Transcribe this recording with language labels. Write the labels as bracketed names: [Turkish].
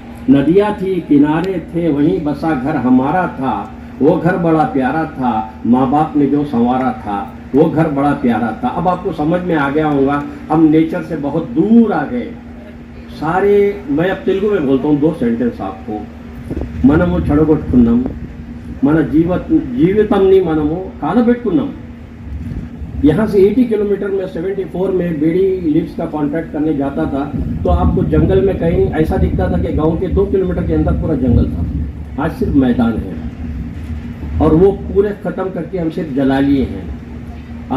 [Hindi] नदियाँ थी, किनारे थे, वहीं बसा घर हमारा था। वो घर बड़ा प्यारा था, माँ बाप ने जो संवारा था, वो घर बड़ा प्यारा था। अब आपको समझ में आ गया होगा, हम नेचर से बहुत दूर आ गए सारे। मैं अब तेलुगु में बोलता हूँ 2 सेंटेंस आपको। [Telugu] మనము చెడగొట్టుకున్నాం, మన జీవితంని మనము కాలబెట్టుకున్నాం। [Hindi] यहाँ से 80 किलोमीटर में 74 में बीड़ी लीव्स का कॉन्ट्रैक्ट करने जाता था, तो आपको जंगल में कहीं ऐसा दिखता था कि गांव के 2 किलोमीटर के अंदर पूरा जंगल था। आज सिर्फ मैदान है, और वो पूरे ख़त्म करके हम सिर्फ जला लिए हैं।